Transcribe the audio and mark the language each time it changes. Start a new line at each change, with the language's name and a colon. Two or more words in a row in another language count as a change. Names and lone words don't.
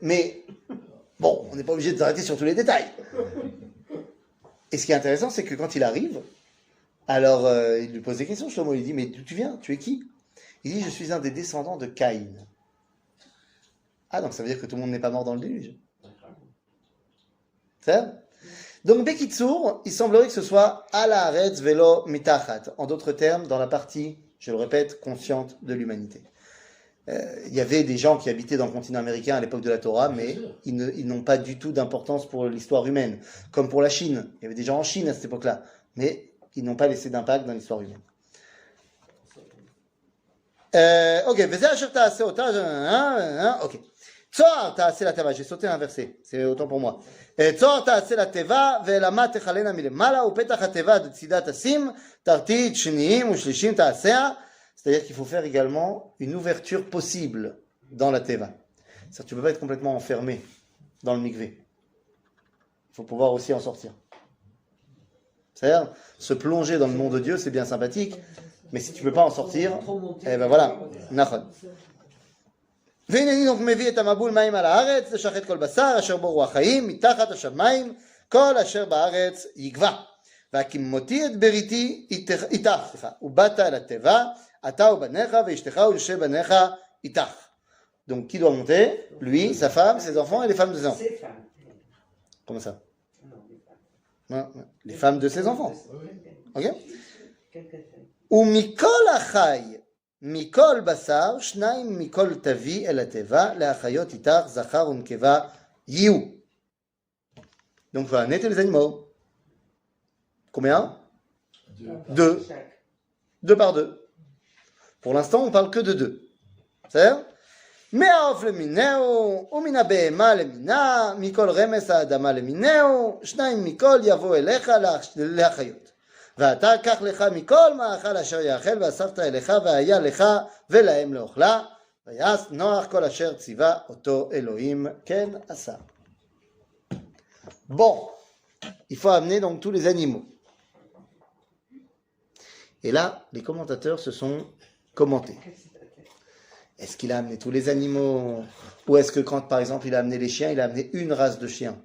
French: Mais, bon, on n'est pas obligé de s'arrêter sur tous les détails. Et ce qui est intéressant, c'est que quand il arrive, alors il lui pose des questions, Shlomo, il dit, mais d'où tu viens? Tu es qui? Il dit, je suis un des descendants de Caïn. Ah, donc ça veut dire que tout le monde n'est pas mort dans le déluge. C'est ça? Donc, Bekitsour, il semblerait que ce soit
Hebrew: על הארץ ולא מתחת.
French: En d'autres termes, dans la partie, je le répète, consciente de l'humanité. Il y avait des gens qui habitaient dans le continent américain à l'époque de la Torah, mais ils n'ont pas du tout d'importance pour l'histoire humaine. Comme pour la Chine. Il y avait des gens en Chine à cette époque-là, mais ils n'ont pas laissé d'impact dans l'histoire humaine.
Hebrew: Ok, וזה אשר תעשה אותה, ok. צהר תעשה לתבה,
French: j'ai sauté un verset, c'est autant pour moi.
Hebrew: צהר תעשה לתבה, ואל אמה תכלנה מלמעלה, ופתח התבה בצדה תשים, תחתיים שניים ושלישים תעשה.
French: C'est-à-dire qu'il faut faire également une ouverture possible dans la teva. C'est-à-dire que tu ne peux pas être complètement enfermé dans le mikvé. Il faut pouvoir aussi en sortir. C'est-à-dire, se plonger dans le nom de Dieu, c'est bien sympathique, mais si tu ne peux pas en sortir, eh ben voilà, nachon.
Hebrew: והנני donc מביא את המבול מים על הארץ, לשחט כל בשר, אשר בו רוח חיים, מתחת השמיים, כל אשר בארץ יגבע. והקימותי את בריתי איתך, ובאת אל התיבה, אתה ובניך, ואשתך ויושב בניך איתך.
French: Donc, qui doit monter? Lui, sa femme, ses enfants et les femmes de ses enfants. Ces femmes. Comment ça? Non, les femmes. Ouais, les femmes de ses enfants. Ok? Quelques-uns.
Hebrew: ומכל החי, מכל בשר, שניים מכל תביא אל התיבה, להחיות איתך זכר ונקבה יהיו.
French: Donc, voilà, nettoyer les animaux. Combien? 2. Chaque. 2 par 2. Pour l'instant, on parle que de 2. C'est-à-dire?
Hebrew: מהעוף למינהו, ומן הבהמה למינה, מכל רמס האדמה למינהו, 2 מכל יבוא אליך להחיות. ואתה קח לך מכל מאכל אשר יאכל, ואספת אליך, והיה לך ולהם לאוכלה, ויעש נוח כל אשר ציווה אותו אלוהים, כן עשה.
French: Bon, il faut amener donc tous les animaux. Et là, les commentateurs se sont commentés. Est-ce qu'il a amené tous les animaux? Ou est-ce que quand, par exemple, il a amené les chiens, il a amené une race de chiens?